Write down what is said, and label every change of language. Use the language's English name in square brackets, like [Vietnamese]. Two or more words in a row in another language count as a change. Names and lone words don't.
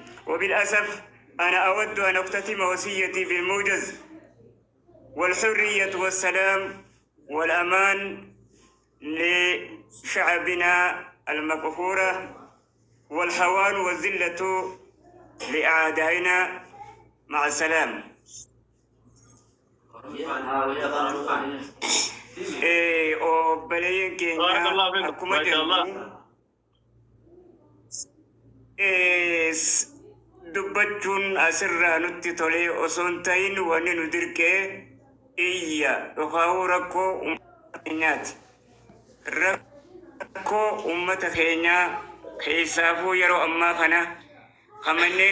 [Arabic] وبالأسف أنا أود أن أختتم وصيتي بالموجز والحرية والسلام والأمان لشعبنا المقهورة، والهوان والذلة لأعدائنا. مع السلامة. بارك الله فيكم ما شاء الله. [Oromo] dubbachuun asirraa nutti tolee osoo hin ta'in wanni nu dirqee iyya dhokaawu rakkoo uummata keenyaati. Rakkoo uummata keenyaa keessaafuu yeroo ammaa kana manneen